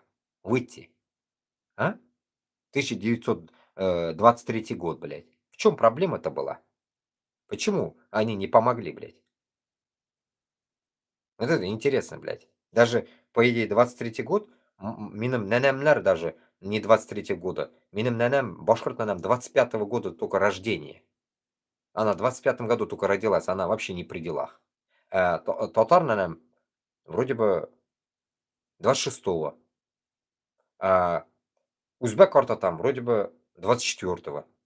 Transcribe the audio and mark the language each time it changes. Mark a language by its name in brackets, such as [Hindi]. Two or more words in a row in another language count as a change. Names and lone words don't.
[Russian] Выйти. А? 1923 год, блядь. В чем проблема-то была? Почему они не помогли, блядь? Вот это интересно, блядь. Даже, по идее, 23 год, [Tatar] минем ненемлер [Russian] даже не 23 года. [Tatar] Минем ненем, башкорт ненем [Russian] 25-го года только рождения. Она в 25-м году только родилась, она вообще не при делах. [Tatar] Татар ненем [Russian] вроде бы 26-го. А [Tatar] узбек карта [Russian] там вроде бы 24-го.